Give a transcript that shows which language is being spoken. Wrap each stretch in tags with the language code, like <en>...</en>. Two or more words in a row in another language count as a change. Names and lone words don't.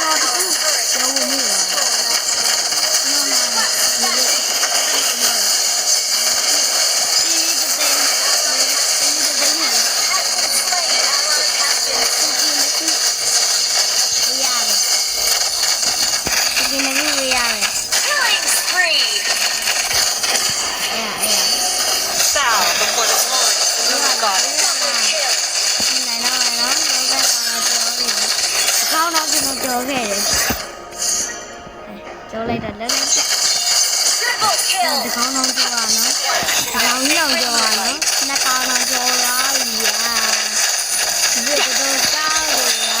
<en>Our turret. Has been slain. Ally has been killing spree. Bow before the glory of the moon god. Double kill.</en> <my>ခေါင်းတော့ကျွန်တော်ကြောခဲ့တယ်ကြောလိုက်တာလည်း</my> <en>Triple</en> <my>ဒီ</my> <en>kill.</en> <my>ခေါင်းတော့ကြောရနော်ဒီခေါင်းကြီးအောင်ကြောရနော်နှစ်ကောင်တော့ကြောရပြီဒီတော့ကောင်းရ</my>